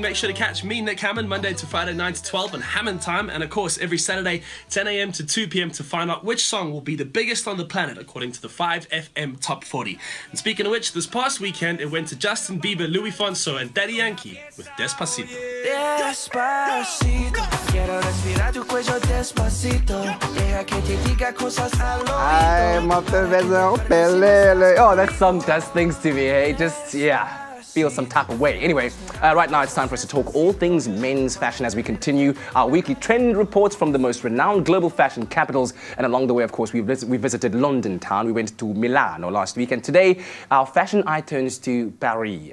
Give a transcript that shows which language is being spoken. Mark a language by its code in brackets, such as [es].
[en] Make sure to catch me, Nick Hammond, Monday to Friday, 9 to 12 on Hammond Time. And of course, every Saturday, 10 a.m. to 2 p.m. to find out which song will be the biggest on the planet according to the 5FM Top 40. And speaking of which, this past weekend, it went to Justin Bieber, Louis Fonso, and Daddy Yankee with Despacito. [es] Despacito, quiero respirar tu cuello despacito. Deja que te diga cosas al oído. [en] Oh, that song does things to me, hey? Just, yeah. Feel some type of way. Anyway, right now it's time for us to talk all things men's fashion as we continue our weekly trend reports from the most renowned global fashion capitals. And along the way, of course, we visited London town. We went to Milano last week. And today, our fashion eye turns to Paris.